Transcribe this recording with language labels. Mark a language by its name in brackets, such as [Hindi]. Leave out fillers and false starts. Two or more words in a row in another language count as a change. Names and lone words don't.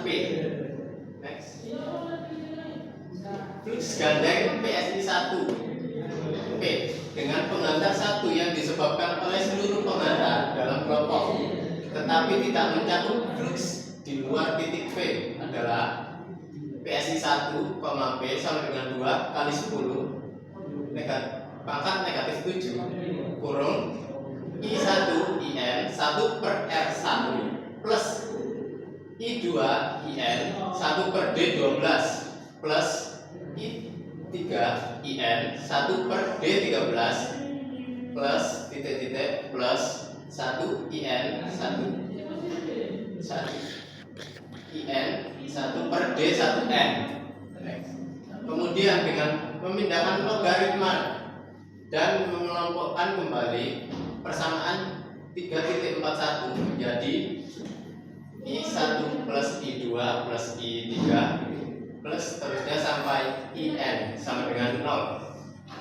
[Indonesian] Next. Flux gandeng PSI1 P dengan penghantar 1 yang disebabkan oleh seluruh penghantar dalam kelompok tetapi tidak mencakup flux di luar titik P adalah PSI1, P sama dengan 2 kali 10 pangkat negatif 7 kurung I1 IN 1 per R1 plus I2 IN 1 per D12 plus I3 IN 1 per D13 plus titik-titik plus 1 IN 1 IN 1 per D1N. Kemudian dengan memindahkan logaritma dan mengelompokkan kembali persamaan 3.41 menjadi I1 plus I2 plus I3 plus terusnya sampai IN sama dengan 0.